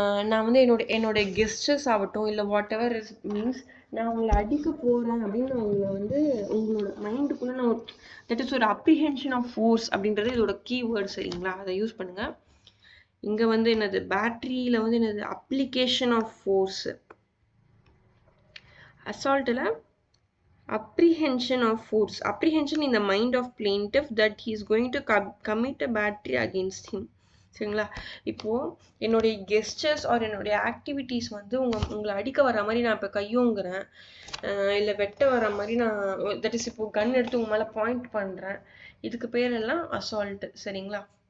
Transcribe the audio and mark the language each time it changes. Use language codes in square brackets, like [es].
[ta] நான் வந்து என்னோட கெஸ்டர்ஸ் ஆகட்டும், இல்லை வாட் எவர் இஸ் மீன்ஸ், நான் உங்களை அடிக்க போகிறேன் அப்படின்னு நான் உங்களை வந்து உங்களோட மைண்டுக்குள்ளே நான் தட் இஸ் ஒரு [en] apprehension of force [ta] அப்படின்றது இதோட கீவேர்டு. சரிங்களா? அதை யூஸ் பண்ணுங்கள். இங்கே வந்து என்னது, பேட்டரியில் வந்து என்னது, [en] Application of force. [ta] அசால்ட்டில் [en] apprehension of force, apprehension in the mind of plaintiff that he is going to commit a battery against him. [ta] சரிங்களா? இப்போ என்னுடைய கெஸ்டர்ஸ் ஆர் என்னுடைய ஆக்டிவிட்டீஸ் வந்து உங்களை அடிக்க வர மாதிரி நான் இப்போ கையோங்குறேன், இல்லை வெட்ட வர மாதிரி நான் தட் இஸ் இப்போ கன் எடுத்து உங்க மேலே பாயிண்ட் பண்ணுறேன், இதுக்கு பேர் எல்லாம் அசால்ட். சரிங்களா?